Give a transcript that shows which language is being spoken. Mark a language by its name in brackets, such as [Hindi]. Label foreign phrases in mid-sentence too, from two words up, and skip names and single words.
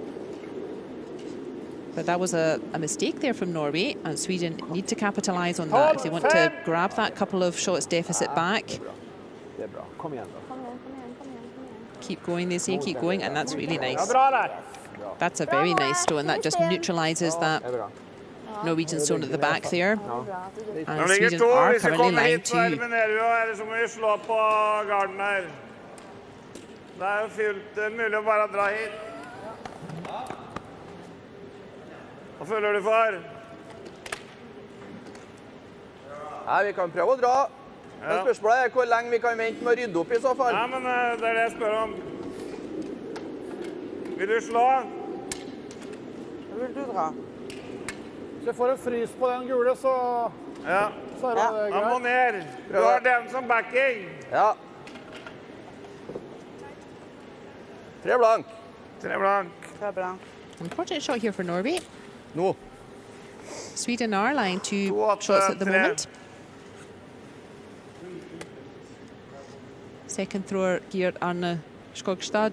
[English] But that was a mistake there from Norway, and Sweden need to capitalise on that if they want to grab that couple of shots deficit back. Keep going, they say, keep going, and that's really nice. That's a very nice stone. That just neutralises that Norwegian stone at the back there. And Sweden are currently line 2. [Norwegian] Vi kan prøve å dra. Men spørsmålet er hvor lenge vi kan vente med å rydde opp I så fall. Ja, men det det jeg spør om. Vil du slå? Vil du dra? Så jeg får en frys på den gule, så Ja, så det greit. han må ned. Du har den som backing. Ja. 3 blank. 3 blank. 3 blank. [English] Important shot here for Norway. [Norwegian] Nå. [English] Sweden are lying 2 shots at the moment. Second thrower, Geert Arne Skogstad.